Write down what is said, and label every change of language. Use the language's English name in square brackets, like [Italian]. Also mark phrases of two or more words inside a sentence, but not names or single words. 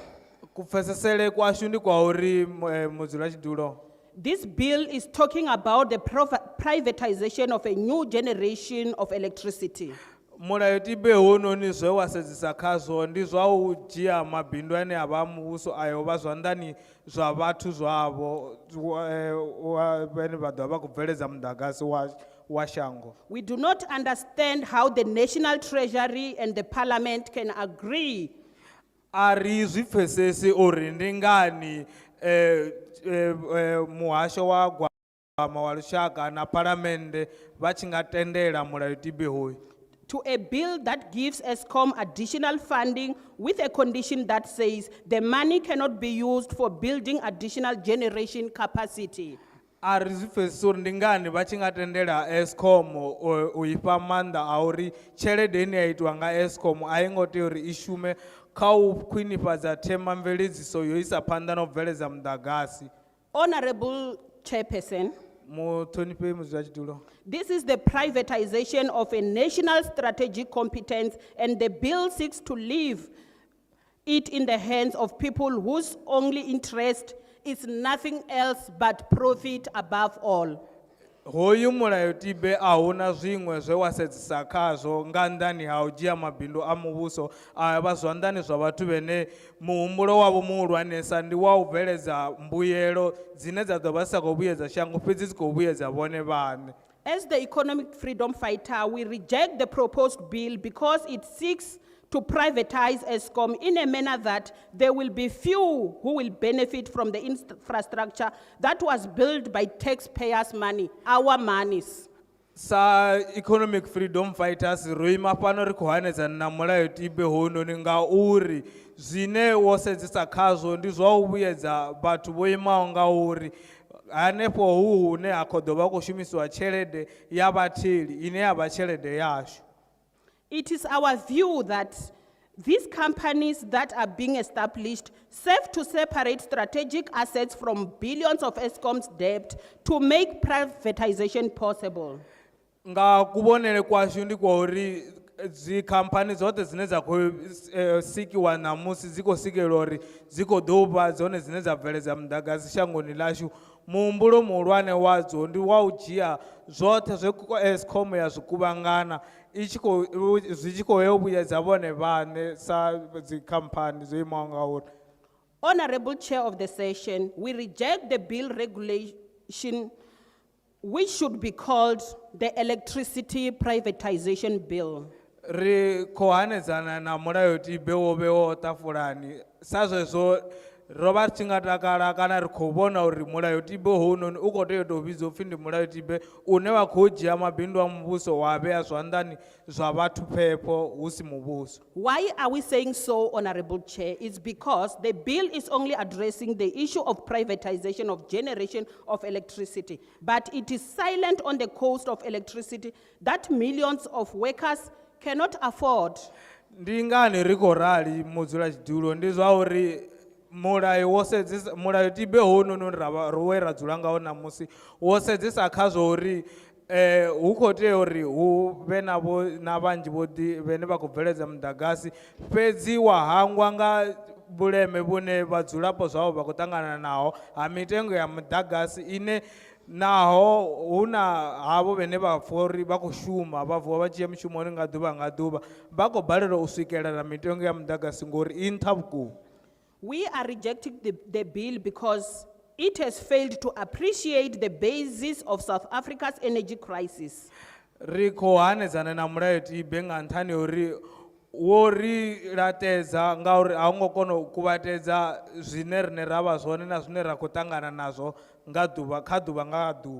[Venda] Kupfesesele kwashu ndi kwa uri mudzulatshidulo, [English] this bill is talking about the privatization of a new generation of electricity. [Venda] mulayotibe hoyunoni zwe wa sedzisa khazwo ndi zwa u dzhia mabindu ane a vha muvhuso ayo vha zwanḓani zwa vhathu zwavho vhane vha ḓo vha vha khou bveledza muḓagasi wa shango. [English] We do not understand how the National Treasury and the Parliament can agree [Venda] A ri zwi pfesesi uri ndi ngani muhasho wa gwama wa lushaka na palamende vha tshi nga tendela mulayotibe hoyu [English] to a bill that gives Eskom additional funding with a condition that says the money cannot be used for building additional generation capacity. [Venda] A ri zwi pfesesi uri ndi ngani vha tshi nga tendela Eskom u ifha maanḓa a uri tshelede ine ya itiwa nga Eskom a i ngo tea uri i shume kha u khwinifhadza themamveledziso yo isa phanḓa na u bveledza muḓagasi. [English] Honorable Chairperson, [Venda] Muṱhonifhi mudzulatshidulo, [English] this is the privatization of a national strategic competence, and the bill seeks to leave it in the hands of people whose only interest is nothing else but profit above all. [Venda] hoyu mulayotibe a huna zwiṅwe zwe wa sedzisa khazwo nga nnḓani ha u dzhia mabindu a muvhuso a vha zwanḓani zwa vhathu vhene muhumbulo wavho muhulwanesa ndi wa u bveledza mbuyelo dzine dza ḓo vha sa khou vhuyedza shango fhedzi dzi khou vhuyedza vhone vhaṋe. [English] As the economic freedom fighter, we reject the proposed bill because it seeks to privatize ESCOM in a manner that there will be few who will benefit from the infrastructure that was built by taxpayers' money, our monies. [Venda] Sa [English] economic freedom fighters [Venda] roima pano ri khou hanedzana na mulayotibe hounoni nga uri zwine wo sedzesa khazwo ndi zwa u vhuyedza vhathu vho imaho nga uri hanefho hu hune ha khou ḓo vha khou shumisiwa tshelede ya vhatheli ine ya vha tshelede yashu. [English] It is our view that these companies that are being established serve to separate strategic assets from billions of ESCOM's debt to make privatization possible. [Venda] Nga kuvhonele kwashu ndi kwa uri dzi khamphani dzoṱhe dzine dza khou sikiwa ṋamusi dzi khou sikelwa uri dzi khou ḓo vha dzone dzine dza bveledza muḓagasi shangoni ḽashu. Muhumbulo muhulwane wadzo ndi wa u dzhia zwoṱhe zwe ESCOM ya zwi kuvhangana zwi tshi khou ya u vhuyedza vhone vhaṋe sa dzi khamphani dzo imaho nga uri. [English] Honorable Chair of the session, we reject the bill regulation which should be called the Electricity Privatization Bill. [Venda] Ri khou hanedzana na mulayotibe wo vhewaho ṱafulani sa zwezwo ro vha ri tshi nga takala kana ri khou vhona uri mulayotibe hounoni u khou tea u tou vhidzwa upfhi ndi mulayotibe une wa khou dzhia mabindu a muvhuso wa vhea zwanḓani zwa vhathu phepho hu si muvhuso. [English] Why are we saying so, Honorable Chair? It's because the bill is only addressing the issue of privatization of generation of electricity, but it is silent on the cost of electricity that millions of workers cannot afford. [Venda] Ndi ngani ri khou rali mudzulatshidulo ndi zwa uri mulayo wo sedzesa mulayotibe hounoni we ra dzula ngawo ṋamusi wo sedzesa khazwo uri hu khou tea uri hu vhe na vhanzhi vhane vha khou bveledza muḓagasi fhedzi wa hangwa nga vhuleme vhune vhadzulapo zwavho vha khou ṱangana naho ha mitengo ya muḓagasi ine naho hu na havho vhane vha pfha uri vha khou shuma vha vuwa vha tshi ya mushumoni nga ḓuvha nga ḓuvha vha khou balelwa u swikelela mitengo ya muḓagasi ngori i nṱha vhukuma. [English] We are rejecting the bill because it has failed to appreciate the basis of South Africa's energy crisis. [Venda] Ri khou hanedzana na mulayotibe nga nṱhani uri wo ri laṱedza ngauri a u ngo kona u kuvhatedza zwine rine ra vha zwone na zwine ra khou ṱangana nazwo nga ḓuvha kha ḓuvha nga ḓuvha.